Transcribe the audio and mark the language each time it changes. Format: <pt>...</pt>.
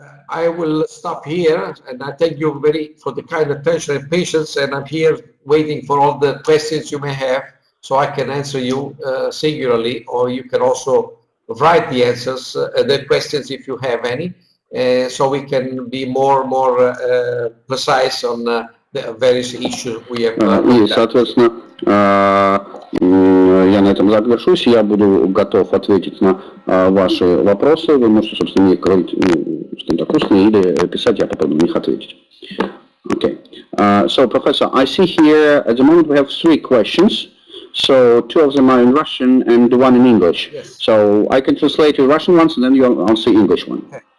<en>I will stop here, and I thank you very for the kind attention and patience, and I'm here waiting for all the questions you may have, so I can answer you singularly, or you can also write the answers, the questions if you have any, so we can be more precise on the various issues we have.</en> <ru>И, соответственно, я на этом завершусь. Я буду готов ответить на ваши вопросы. Вы можете, собственно, мне так устно или писать, я попробую на них ответить.</ru> <en>Okay. So, Professor, I see here at the moment we have 3 questions. So 2 of them are in Russian and 1 in English. Yes. So I can translate the Russian ones and then you answer English one.</en>